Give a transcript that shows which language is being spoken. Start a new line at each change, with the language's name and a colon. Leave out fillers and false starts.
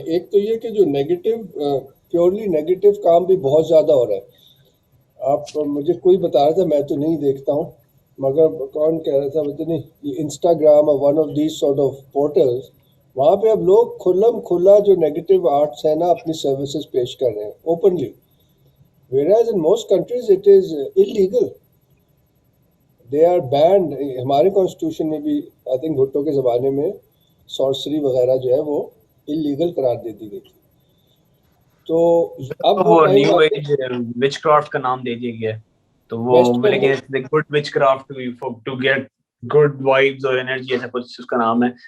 Urdu: ایک تو یہ کہ جو نیگیٹو پیورلی نیگیٹو کام بھی بہت زیادہ ہو رہا ہے. آپ مجھے کوئی بتا رہا تھا, میں تو نہیں دیکھتا ہوں, مگر کون کہہ رہا تھا پتہ نہیں, یہ انسٹاگرام اور
English: one of these sort of portals,
Urdu: وہاں پہ اب لوگ کھلا جو نیگیٹو آرٹس ہیں نا اپنی سروسز پیش کر رہے ہیں openly.
English: whereas in most countries it is illegal, they are banned.
Urdu: ہمارے کانسٹیٹیوشن میں بھی آئی تھنک بھٹو کے زمانے میں سورسری وغیرہ جو ہے وہ انلیگل قرار دے دی گئی تھی. تو اب وہ نیو ایج وچ کرافٹ کا نام دے دیا گیا, تو وہ لیکن
English: good witchcraft to get good vibes
Urdu: اور انرجی ایسا کچھ اس کا نام ہے.